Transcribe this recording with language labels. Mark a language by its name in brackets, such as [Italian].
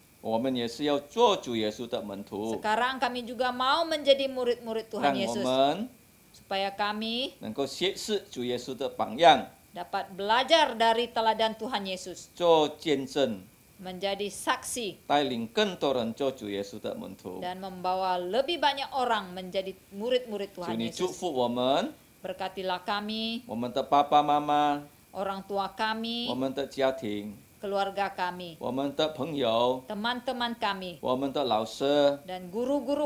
[Chinese] 我们也是要做主耶稣的门徒， [Indonesian] sekarang kami juga mau menjadi murid-murid Tuhan [Chinese] 我 [Indonesian] Yesus [Chinese] 们 [Indonesian] supaya kami [Chinese] 能够学识主耶稣的榜样， [Indonesian] dapat belajar dari teladan Tuhan Yesus, [Chinese] 做见证， [Indonesian] menjadi saksi [Chinese] 带领更多人做主耶稣的门徒。 [Indonesian] dan membawa lebih banyak orang menjadi murid-murid [Chinese] 主 [Indonesian] Tuhan [Chinese] 你祝 [Indonesian] Yesus. [Chinese] 福我们， [Indonesian] Berkatilah kami, [Chinese] 我们的爸爸妈妈， [Indonesian] orang tua [Chinese] 我 [Indonesian] kami, [Chinese] 们的家庭， [Indonesian] keluarga kami, [Chinese] 我们的朋友， [Indonesian] teman-teman kami, [Chinese] 我们的老师， [Indonesian] dan guru-guru